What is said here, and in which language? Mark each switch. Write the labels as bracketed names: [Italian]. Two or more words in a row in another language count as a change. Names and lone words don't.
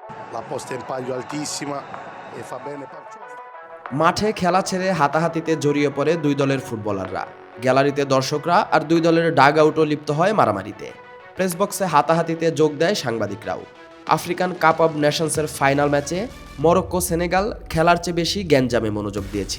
[Italian] la posta in palio altissima e fa bene Paccioli. [Bangla] মাঠে খেলা ছেড়ে হাতাহাতিতে জড়িয়ে পড়ে দুই দলের ফুটবলাররা। গ্যালারিতে দর্শকরা আর দুই দলের ডাগ আউটও লিপ্ত হয় মারামারিতে। [English] press box [Bangla] হাতাহাতিতে যোগ দেয় সাংবাদিকরাও। আফ্রিকান কাপ অব নেশনসের ফাইনাল ম্যাচে মরক্কো সেনেগাল খেলার চেয়ে বেশি গ্যাঞ্জামে মনোযোগ দিয়েছিল।